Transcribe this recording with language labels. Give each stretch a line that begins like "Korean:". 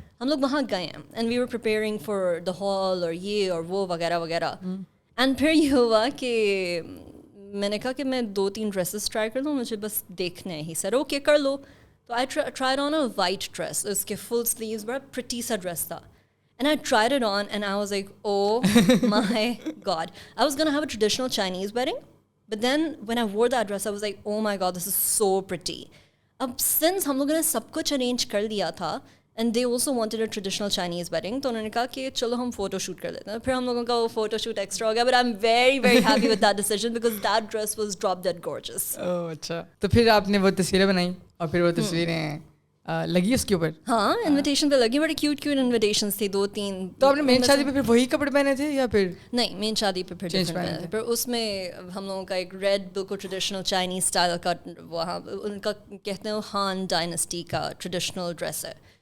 Hindi: हम लोग वहाँ गए हैं
English: and we were preparing for the hall
Hindi: और ये और वो वगैरह वगैरह. एंड फिर ये हुआ कि मैंने कहा कि मैं 2-3 ड्रेसेस ट्राई कर लूँ, मुझे बस देखने हैं.
English: ही sir okay
Hindi: कर लो.
English: तो I tried on a white dress, उसके full sleeves, बड़ा प्रिटी सा ड्रेस था. And I tried it on and I was like, oh my God. I was going to have a traditional Chinese wedding, but then when I wore that dress, I was like, oh my God, this is so pretty.
Hindi: अब since हम लोगों ने सब कुछ arrange कर लिया था
English: and they also wanted a traditional Chinese wedding,
Hindi: तो उन्होंने कहा कि चलो हम photo shoot कर लेते हैं. फिर हम लोगों का वो photo shoot extra हो गया,
English: but I'm very very happy with that decision because that dress was drop dead gorgeous.
Hindi: Oh, अच्छा. तो फिर आपने वो तस्वीरें बनाई और फिर वो तस्वीरें लगी उसके ऊपर? हाँ, इनविटेशन पे लगी, बड़ी क्यूट इन्विटेशंस थी 2-3. तो आपने मेन शादी पे फिर वही कपड़े पहने थे या फिर? नहीं, मेन शादी पे फिर डिफरेंट पहने थे. पर उसमें हम लोगों का एक रेड बिल्कुल ट्रेडिशनल चाइनीज स्टाइल का, वहाँ उनका कहते हैं हान डायनेस्टी का ट्रेडिशनल ड्रेस है.